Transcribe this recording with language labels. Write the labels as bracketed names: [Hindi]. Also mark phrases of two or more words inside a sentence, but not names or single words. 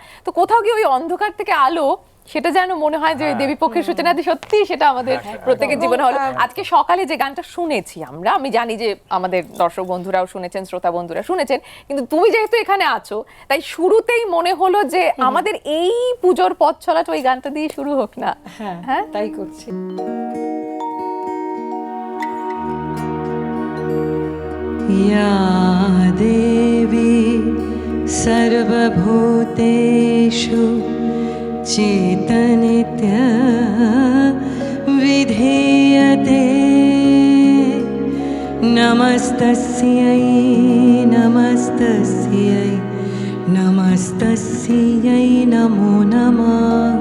[Bangla] তো কোথাও গিয়ে ওই অন্ধকার থেকে আলো, সেটা যেন মনে হয় যে দেবী পক্ষের সূচনাতে সত্যি সেটা আমাদের প্রত্যেকের জীবনে হলো। আজকে সকালে যে গানটা শুনেছি আমরা, আমি জানি যে আমাদের দর্শক বন্ধুরাও শুনেছেন, শ্রোতা বন্ধুরা শুনেছেন, কিন্তু তুমি যেহেতু এখানে আছো তাই শুরুতেই মনে হলো যে আমাদের এই পুজোর পথ চলাটা ওই গানটা দিয়ে শুরু হোক না। হ্যাঁ, তাই করছি। [Sanskrit] या देवी सर्वभूतेषु चेतनित्या विधीयते, नमस्तस्यै नमस्तस्यै नमस्तस्यै नमो नमः।